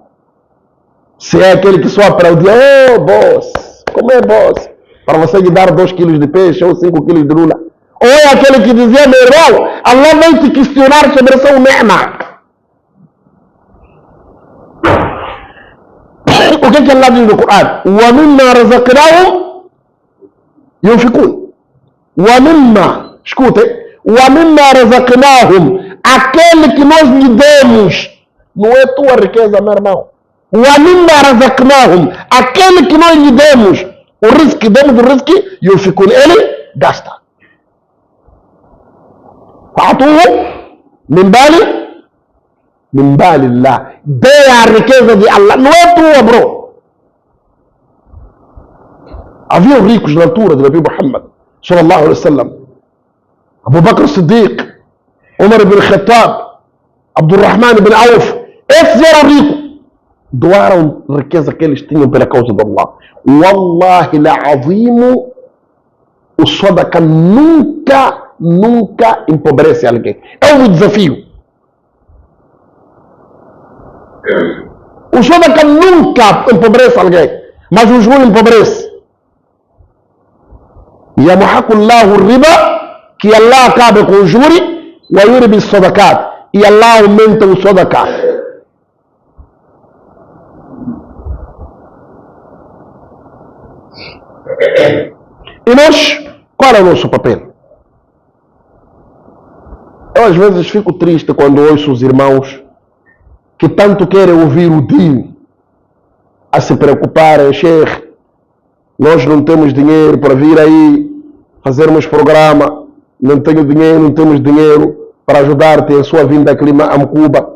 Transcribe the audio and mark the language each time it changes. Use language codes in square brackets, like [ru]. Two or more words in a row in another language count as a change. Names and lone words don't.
[pt] Se é aquele que só aplaudia, oh boss, como é boss? Para você lhe dar 2 quilos de peixe ou 5 quilos de lula. Ou é aquele que dizia, meu irmão, Allah vai te questionar sobre o seu ni'ma. O que é que Allah diz no Corão? [ar] وَمِمَّا رَزَقْنَاهُمْ يُنْفِقُونَ. وَمِمَّا, escutem, وَمِمَّا رَزَقْنَاهُمْ, [pt] aquele que nós lhe demos, não é tua riqueza, meu irmão. [ar] وَمِمَّا رَزَقْنَاهُمْ, [pt] aquele que nós lhe demos, o risco, demos o risco, يُنْفِقُونَ, ele gasta. [ar] فَعَطُوهُ من بال الله. [pt] Dê a riqueza de Allah, não é tua, bro. Havia ricos na altura do Nabi Muhammad [ar] صلى الله عليه وسلم. [pt] Abu Bakr Siddiq, Umar ibn Khattab, Abdurrahman ibn Auf. Esses eram ricos. Doaram riqueza que eles tinham pela causa de Allah. [ar] والله لعظيم, [pt] o sadaqa nunca empobrece alguém. É um desafio. O sadaqa nunca empobrece alguém, mas o juro empobrece. [ar] يمحق الله الربا, [pt] que Allah acaba com o juro, [ar] ويربي الصدقات, [pt] e Allah aumenta o sadaqa. E nós, qual é o nosso papel? Eu às vezes fico triste quando ouço os irmãos que tanto querem ouvir o din a se preocuparem, Sheikh, nós não temos dinheiro para vir aí fazermos programa, não tenho dinheiro, não temos dinheiro para ajudar-te em sua vinda a Cuba.